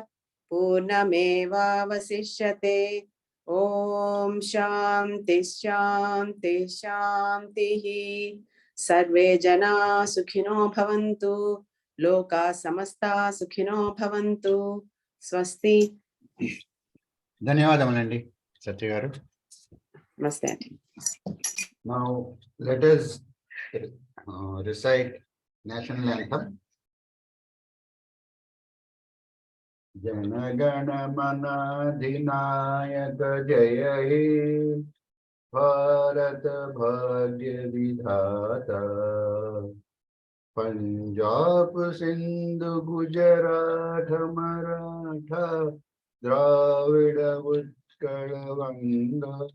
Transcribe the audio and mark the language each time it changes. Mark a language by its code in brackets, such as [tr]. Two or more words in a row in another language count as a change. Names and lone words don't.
[sa] पूर्णमेवावशिष्यते ॐ शान्ति शान्ति शान्तिः सर्वे जना सुखिनो भवन्तु लोका समस्ता सुखिनो भवन्तु स्वस्ति [te] ధన్యవాదములండి సత్య గారు. [hi] नमस्ते [en] Now let us recite national anthem. [bn] জন গণ মন অধিনায়ক জয় হে ভারত ভাগ্য বিধাতা পঞ্জাব সিন্ধু গুজরাট মারাঠা দ্রাবিড় উৎকল বঙ্গ